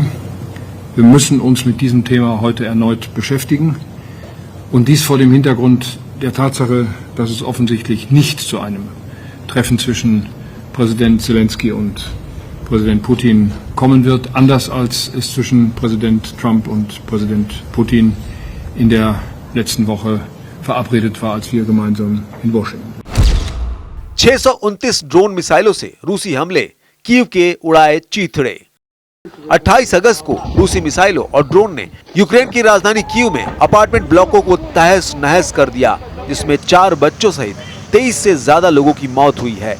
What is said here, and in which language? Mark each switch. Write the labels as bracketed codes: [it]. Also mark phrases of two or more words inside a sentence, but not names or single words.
[de] Wir müssen uns mit diesem Thema heute erneut beschäftigen und dies vor dem Hintergrund der Tatsache, dass es offensichtlich nicht zu einem Treffen zwischen Präsident Zelensky und Präsident Putin kommen wird, anders als es zwischen Präsident Trump und Präsident Putin in der letzten Woche verabredet war, als wir gemeinsam in Washington. [hi] 629 ड्रोन मिसाइलों से रूसी हमले, कीव के उड़ाए चीथड़े। 28 अगस्त को रूसी मिसाइलों और ड्रोन ने यूक्रेन की राजधानी कीव में अपार्टमेंट ब्लॉकों को तहस नहस कर दिया, जिसमें 4 बच्चों सहित 23 से ज्यादा लोगों की मौत हुई है।